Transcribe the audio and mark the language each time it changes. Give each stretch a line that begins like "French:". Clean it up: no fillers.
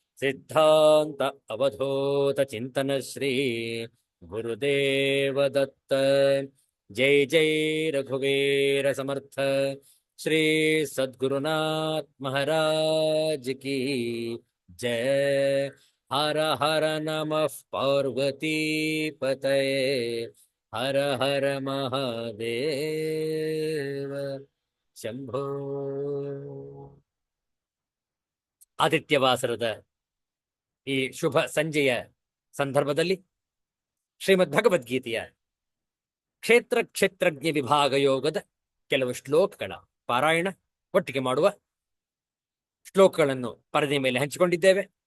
Hindi: सिद्धांत अवधूत चिंतन श्री गुरुदेव दत्त. जय जय रघुवीर समर्थ श्री सद्गुरुनाथ महाराज की जय.
Sanskrit: हर हर नमः पार्वती पतये.
Hindi: हर हर महादेव ಶಂಭೋ.
Kannada: ಆದಿತ್ಯವಾಸರದ ಈ ಶುಭ ಸಂಜೆಯ ಸಂದರ್ಭದಲ್ಲಿ ಶ್ರೀಮದ್ ಭಗವದ್ಗೀತೆಯ ಕ್ಷೇತ್ರ ಕ್ಷೇತ್ರಜ್ಞ ವಿಭಾಗ ಯೋಗದ ಕೆಲವು ಶ್ಲೋಕಗಳ ಪಾರಾಯಣ ಒಟ್ಟಿಗೆ ಮಾಡುವ ಶ್ಲೋಕಗಳನ್ನು ಪರದೆ ಮೇಲೆ ಹಂಚಿಕೊಂಡಿದ್ದೇವೆ.